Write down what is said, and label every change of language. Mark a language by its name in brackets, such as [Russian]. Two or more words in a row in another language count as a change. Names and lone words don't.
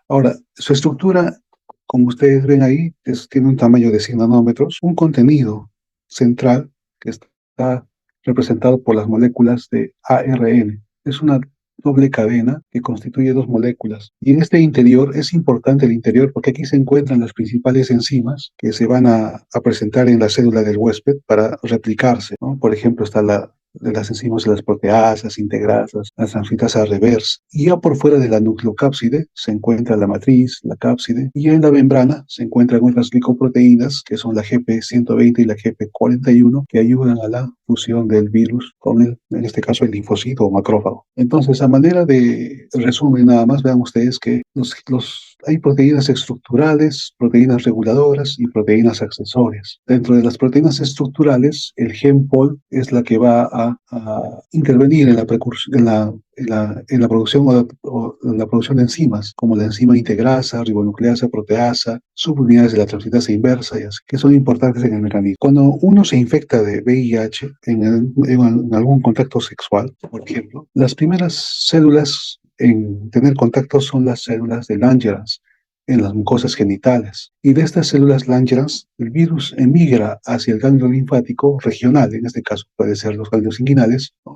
[Spanish] Ahora, su estructura, como ustedes ven ahí, tiene un tamaño de 100 nanómetros, un contenido central que está representado por las moléculas de ARN. Es una doble cadena que constituye 2 moléculas. Y en este interior es importante el interior porque aquí se encuentran las principales enzimas que se van a presentar en la célula del huésped para replicarse, ¿no? Por ejemplo, está de las enzimas de las proteasas, integrasas, la transcriptasa reversa. Y ya por fuera de la nucleocápside se encuentra la matriz, la cápside, y en la membrana se encuentran otras glicoproteínas que son la GP120 y la GP41 que ayudan a la fusión del virus con en este caso, el linfocito o macrófago. Entonces, a manera de resumen, nada más vean ustedes que hay proteínas estructurales, proteínas reguladoras y proteínas accesorias. Dentro de las proteínas estructurales, el GenPol es la que va a intervenir en la producción o en la producción de enzimas, como la enzima integrasa, ribonucleasa, proteasa, subunidades de la transcriptasa inversa, y así, que son importantes en el mecanismo. Cuando uno se infecta de VIH en algún contacto sexual, por ejemplo, las primeras células en tener contacto son las células de Langerhans en las mucosas genitales. Y de estas células Langerhans, el virus emigra hacia el ganglio linfático regional, en este caso puede ser los ganglios inguinales, ¿no?